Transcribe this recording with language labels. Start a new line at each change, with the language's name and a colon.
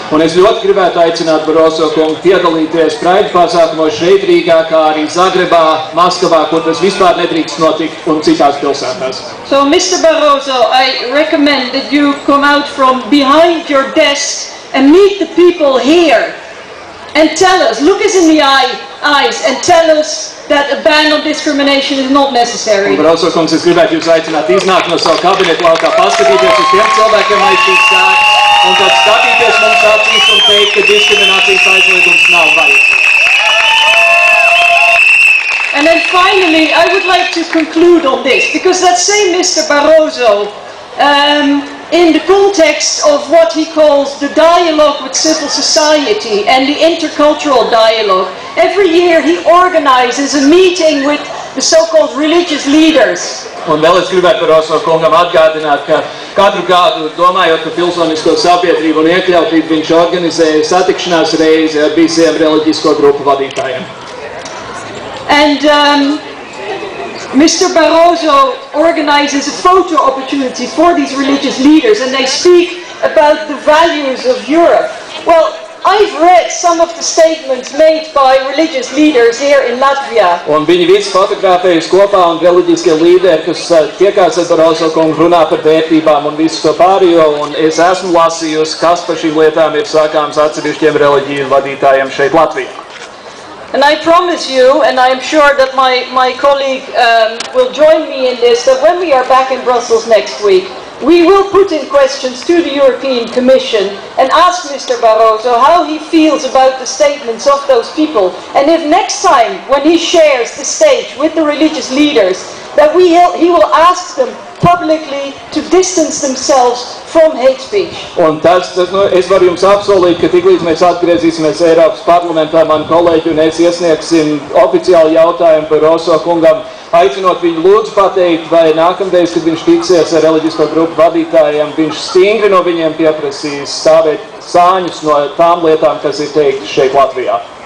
Latvian: Un es ļoti gribētu aicināt Barroso kungu piedalīties Pride pasākumos šeit Rīgā, kā arī Zagrebā, Maskavā, kur tas vispār nedrīkst notikt, un citās pilsētās.
English: So, Mr. Barroso, I recommend that you come out from behind your desk and meet the people here and tell us, look us in the eyes and tell us that a ban on discrimination is not necessary.
Latvian: Barroso kungs, es gribētu jūs aicināt iznākt no savu kabinetu laukā, paskatīties uz tiem cilvēkiem aiz šīs sēdes un tad skatīties mums acīs un teikt, ka diskriminācijas aizliegums nav vajadzīgs.
English: And then finally, I would like to conclude on this, because that same Mr. Barroso, in the context of what he calls the dialogue with civil society and the intercultural dialogue, every year he organizes a meeting with the so-called religious leaders.
Latvian: Un vēl es gribētu Barroso kungam atgādināt, ka katru gadu, domājot par pilsonisko sabiedrību un iekļautību, viņš organizēja satikšanās reizi ar visiem reliģisko grupu vadītājiem.
English: And Mr. Barroso organizes a photo opportunity for these religious leaders, and they speak about the values of Europe. Well, I've read some of the statements made by religious leaders here in Latvia.
Latvian: Un viņi visi fotografējas kopā, un reliģiskie līderi, kas tiekās ar Barroso kungu, runā par vērtībām un visu to pārējo, un es esmu lasījusi, kas par šīm lietām ir sakāms atsevišķiem reliģiju vadītājiem šeit Latvijā.
English: And I promise you, and I am sure that my colleague will join me in this, that when we are back in Brussels next week, we will put in questions to the European Commission and ask Mr. Barroso how he feels about the statements of those people. And if next time, when he shares the stage with the religious leaders, that he will ask them publicly to distance themselves from hate speech.
Latvian: Un es varu jums apsolīt, ka tiklīdz mēs atgriezīsimies Eiropas parlamentā, mani kolēģi un es iesniegsim oficiāli jautājumu Barroso kungam, aicinot viņu lūdzu pateikt, vai nākamreiz, kad viņš tiksies ar reliģisko grupu vadītājiem, viņš stingri no viņiem pieprasīs stāvēt sāņus no tām lietām, kas ir teikti šeit Latvijā.